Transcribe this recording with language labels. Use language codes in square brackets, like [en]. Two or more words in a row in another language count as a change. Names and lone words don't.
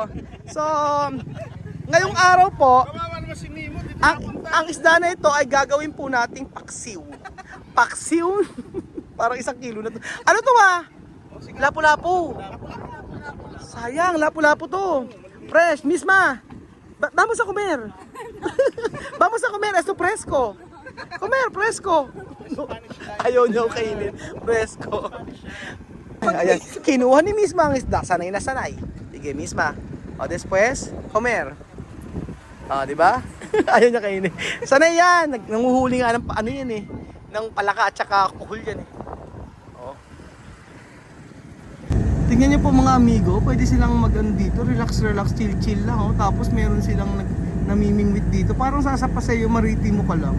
[tl] So, ngayong araw po, ang isda na ito ay gagawin po nating paksiw. Paksiw? Parang 1 kilo na to. Ano to ba? Lapu-lapu. Sayang, lapu-lapu to. Fresh, [es] misma. Vamos a comer. Vamos a comer, esto fresco. Comer, fresco. [tl] Ayaw niyo kainin. [es] Fresco. [tl] Ayan, kinuha ni misma ang isda. Sanay na sanay. Sige, [es] misma. O, después, comer. O, [tl] di ba? Ayaw niya kainin. Sanay yan. Nanguhuli nga ng ano yan eh. Ng palaka at saka kuhul yan eh. O. Tingnan niyo po mga amigo, pwede silang mag-ano dito, relax, chill lang. Oh. Tapos meron silang namimingwit dito. Parang sasapasayo, maritimo ka lang.